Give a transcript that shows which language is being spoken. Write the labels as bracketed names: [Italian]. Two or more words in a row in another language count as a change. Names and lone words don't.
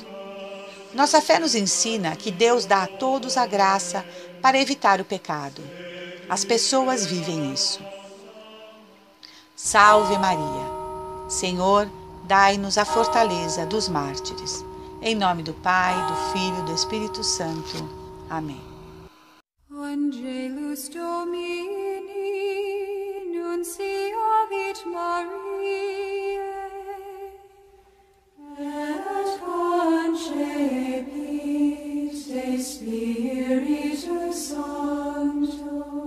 [Portuguese] Nossa fé nos ensina que Deus dá a todos a graça para evitar o pecado. As pessoas vivem isso. Salve Maria! Senhor, dai-nos a fortaleza dos mártires. Em nome do Pai, do Filho e do Espírito Santo. Amém. [Latin] Angelus Domini, nunciavit Mariae, et concepit de Spiritu Sancto.